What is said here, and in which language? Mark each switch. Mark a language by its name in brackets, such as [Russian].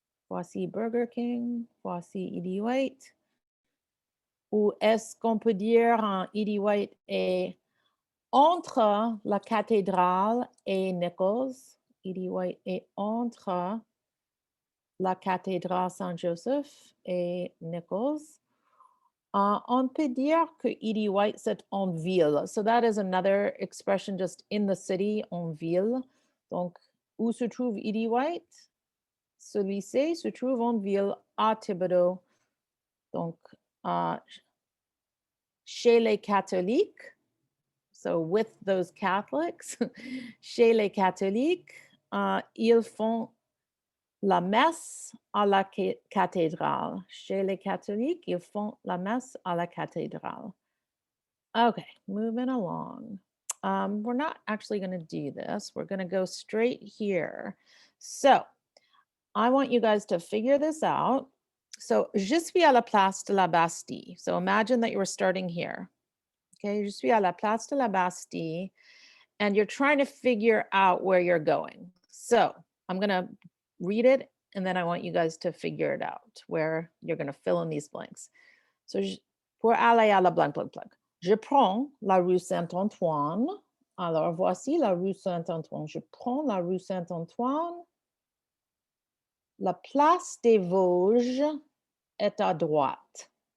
[French] Voici Burger King, voici E.D. White. Ou est-ce qu'on peut dire E.D. White est entre la cathédrale et Nichols? E.D. White est entre la cathédrale Saint-Joseph et Nichols. On peut dire que E.D. White, c'est en ville. [English] So that is another expression just in the city, [French] en ville. Donc, où se trouve E.D. White? Ce lycée se trouve en ville à Thibodaux. Donc, chez les catholiques, [English] so with those Catholics, [French] chez les catholiques, ils font la messe à la cathédrale. Chez les catholiques, ils font la messe à la cathédrale. [English] Okay, moving along. We're not actually going to do this. We're going to go straight here. So I want you guys to figure this out. [French] So, je suis à la place de la Bastille. [English] So imagine that you were starting here. Okay, [French] je suis à la place de la Bastille, [English] and you're trying to figure out where you're going. So I'm going to read it, and then I want you guys to figure it out, where you're going to fill in these blanks. [French] So, pour aller à la blank, blank, blank. Je prends la rue Saint-Antoine. Alors, voici la rue Saint-Antoine. Je prends la rue Saint-Antoine. La place des Vosges est à droite.